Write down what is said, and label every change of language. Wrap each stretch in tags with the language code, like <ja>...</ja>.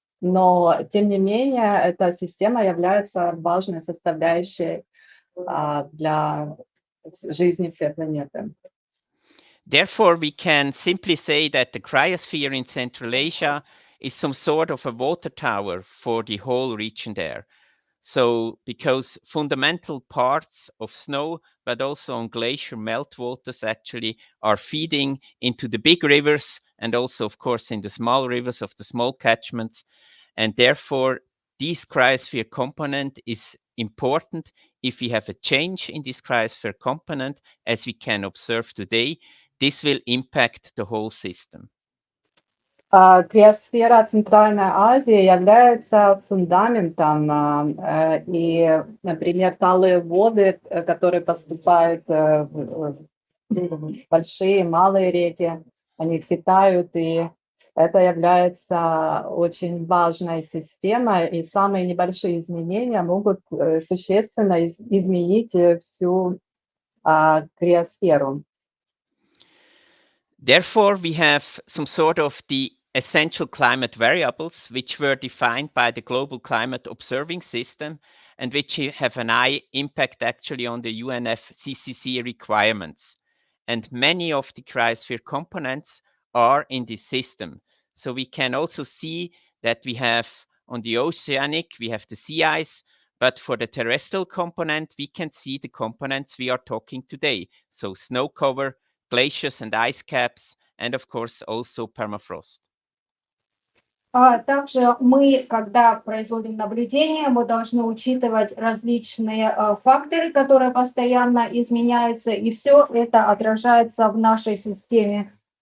<ru>Но, тем не менее, эта система является важной составляющей для жизни всей планеты.</ru> <en>Therefore, we can simply say that the cryosphere in Central Asia is some sort of a water tower for the whole region there. So, because fundamental parts of snow, but also on glacier meltwaters actually are feeding into the big rivers and also, of course, in the small rivers of the small catchments. And therefore, this cryosphere component is important. If we have a change in this cryosphere component, as we can observe today, this will impact the whole system.</en> <ru>Криосфера Центральной Азии является фундаментом, и, например, талые воды, которые поступают в большие, малые реки, они впитают, и это является очень важной системой, и самые небольшие изменения могут существенно изменить всю криосферу.</ru> <en>Therefore, we have some sort of the essential climate variables, which were defined by the Global Climate Observing System and which have an high impact actually on the UNFCCC requirements. And many of the cryosphere components are in this system. So we can also see that we have on the oceanic, we have the sea ice, but for the terrestrial component, we can see the components we are talking today. So snow cover, glaciers and ice caps, and of course also permafrost.</en> <ru>Также мы, когда производим наблюдения, мы должны учитывать различные факторы, которые постоянно изменяются, и все это отражается в нашей системе.</ru>